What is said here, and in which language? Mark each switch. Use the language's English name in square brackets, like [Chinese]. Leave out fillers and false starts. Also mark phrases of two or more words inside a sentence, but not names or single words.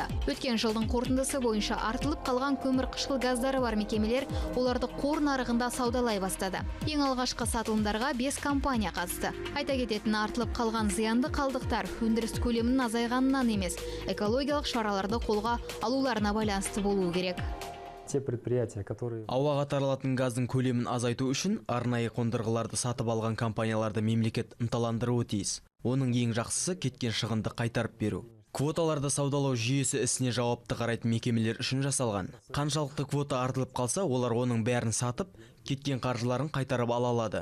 [Kazakh] Өткен жылдың қорытындысы бойынша артылып қалған көмір қышқыл газдары бар мекемелер оларды қор нарығында саудалай бастады. Ең алғашқы сатылымдарға 5 компания қатысты. Айта кететін артылып қалған зиянды қалдықтар өндіріс көлемінің азайғанынан емес, экологиялық шараларды қолға алуларына байланысты болуы керек. [Russian] те предприятия, которые... [Kazakh] Ауаға таралатын газдың көлемін азайту үшін арнайы қондырғыларды сатып алған компанияларды мемлекет ынталандыруы тиіс. Оның ең жақсысы кеткен шығынды қайтарып беру. Квоталарды саудалау жүйесі ісіне жауапты қарайтын мекемелер үшін жасалған. Қаншалықты квота артылып қалса, олар оның бәрін сатып, кеткен қаржыларын қайтарып ала алады.